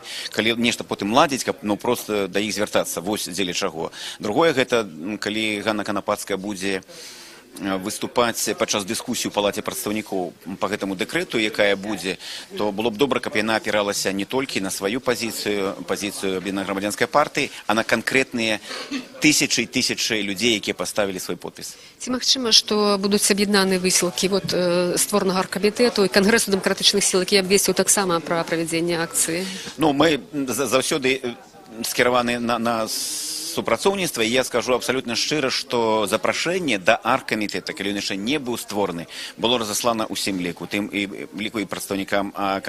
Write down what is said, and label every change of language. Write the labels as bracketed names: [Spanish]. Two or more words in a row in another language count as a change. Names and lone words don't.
[Belarusian] Калі нешта потым ладзіць, каб проста да іх звяртацца, вось дзеля чаго. Другое гэта, калі Ганна Канапацкая будзе выступаць падчас дыскусіі ў палаце прадстаўнікоў па гэтаму дэкрэту, якая будзе, то было б добра, каб яна апіралася не толькі на сваю пазіцыю Об'єднаної громадянської партії, а на канкрэтныя тысячы і тысячы людзей, якія паставілі свой подпіс. Ці магчыма, што будуць аб'яднаны высілкі створанага аргкамітэту і Кангрэсу дэмакратычных сіл, які абвесціў таксама пра правядзенне акцыі? Ну, мы заўсёды скіраваны на супрацоўніцтва, і я скажу абсалютна шчыра, што запрашэнне да аргкамітэта, калі ён яшчэ не быў створаны, было разаслана ўсім ліку, тым і ліку і прадстаўнікам Кангрэса.